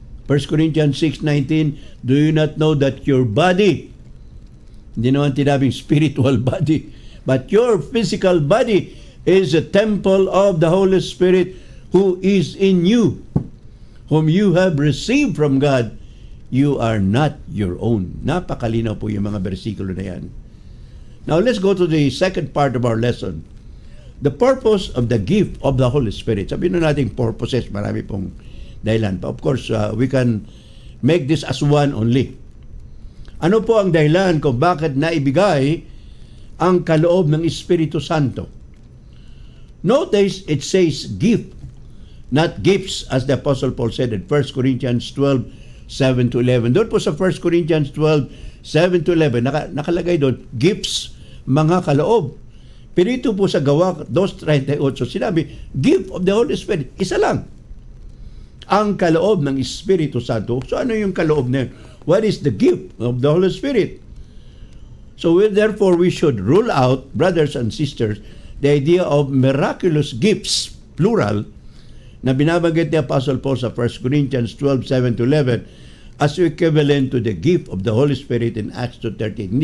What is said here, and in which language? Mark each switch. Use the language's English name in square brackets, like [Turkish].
[English] 1 Corinthians 6:19, "Do you not know that your body," [Filipino] hindi naman tinabing [English] spiritual body, "but your physical body is a temple of the Holy Spirit who is in you, whom you have received from God. You are not your own." [Filipino] Napakalinaw po yung mga bersikulo na yan. [English] Now let's go to the second part of our lesson. The purpose of the gift of the Holy Spirit. [Filipino] Sabihin na natin purposes, marami pong dahilan. [English] Of course, we can make this as one only. [Filipino] Ano po ang dahilan kung bakit naibigay ang kaloob ng Espiritu Santo? [English] Notice it says gift, not gifts, as the Apostle Paul said in 1 Corinthians 12:7-11. [Filipino] Doon po sa 1 Corinthians 12:7-11, nakalagay doon, gifts, mga kaloob. Pero ito po sa Gawa 2:38, sinabi, [English] gift of the Holy Spirit, isa lang. [Filipino] Ang kaloob ng Espiritu Santo. So ano yung kaloob na yun? [English] What is the gift of the Holy Spirit? So therefore, we should rule out, brothers and sisters, the idea of miraculous gifts, plural, [Filipino] na binabanggit ni Apostle Paul sa [English] 1 Corinthians 12:7-11 as equivalent to the gift of the Holy Spirit in Acts 2:13.